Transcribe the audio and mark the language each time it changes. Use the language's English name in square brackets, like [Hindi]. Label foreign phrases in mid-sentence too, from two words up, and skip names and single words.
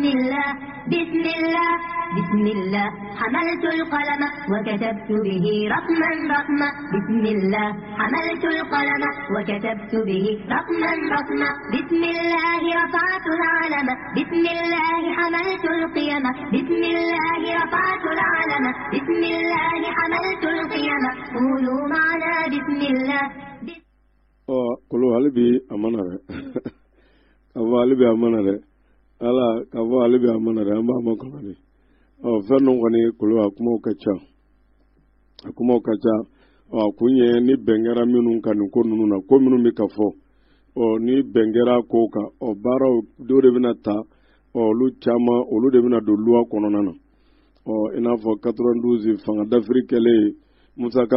[Arabic] الله بسم الله بسم الله حملت القلم وكتبت به رقما رقما بسم الله حملت القلم وكتبت به رقما رقما بسم الله رفعت العلم بسم الله حملت القيم بسم الله رفعت العلم بسم الله حملت القيم قولوا معنا بسم الله قولوا هل بي أمانة هل بي أمانة [Bambara] ala ka fɔ ale bɛ amana dɛ an b'a ma kɔnɔ de fɛn ninnu kɔni kolo a kumaw ka ca kunye ni bengera minnu kan ko nunu na ko minnu bɛ ka fɔ ni bengera ko kan baaraw dɔw de bɛna ta olu caman olu de bɛna don luwa kɔnɔna na i n'a fɔ 92 fanga dafiri kɛlen Musa ka